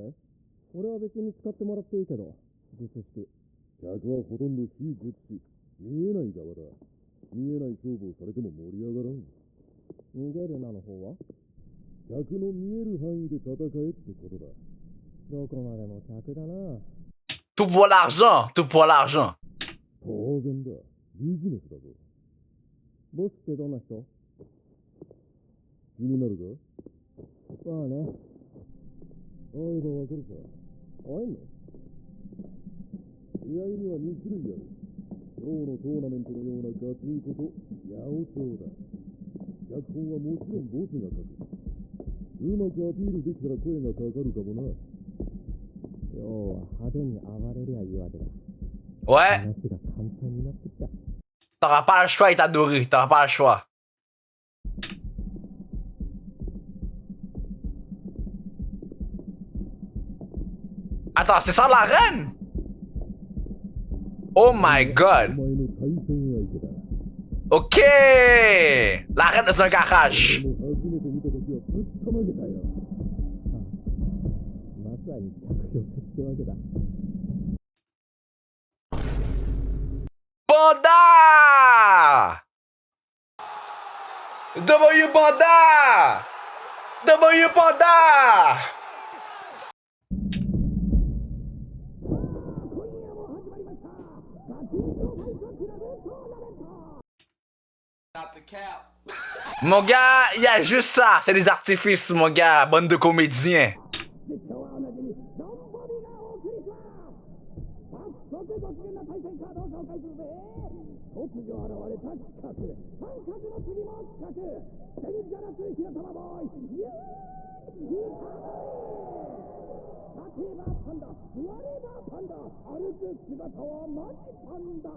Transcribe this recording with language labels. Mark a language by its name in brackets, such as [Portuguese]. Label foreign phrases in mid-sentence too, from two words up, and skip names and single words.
[Japanese] 俺は別に使ってもらっていいけど、術式。客はほとんど非術師。見えない側だ。見えない勝負をされても盛り上がらん。逃げるなの方は？客の見える範囲で戦えってことだ。どこまでも客だな。 [French] Tout pour l'argent, tout pour l'argent. [Japanese] 当然だ。ビジネスだぞ。ボスってどんな人？気になるか？まあね。会えばわかるさ。会えんの？試合には2種類ある。今日のトーナメントのようなガチンコと八百長だ。脚本はもちろんボスが書く。うまくアピールできたら声がかかるかもな。要は派手に暴れりゃいいわけだ。 [French] Ouais. [Japanese] 話が簡単になってきた。 [French] T'auras pas le choix, Itadori. T'auras pas le choix. Attends, c'est ça la reine? [English] Oh my god. [Japanese] お前の対戦相手だ。 [French] Ok. La reine dans un garage. [Japanese] でも初めて見たときはぶったまげたよ。まさに着用ってわけだ。 [French] Banda! W Banda! W Banda! Mon gars, il y a juste ça. C'est des artifices, mon gars. Bande de comédiens. [Japanese] 突如現れた企画。三角の次も企画。デンジャラス火の玉ボーイ。立てばパンダ、座ればパンダ、歩く姿はマジパンダ。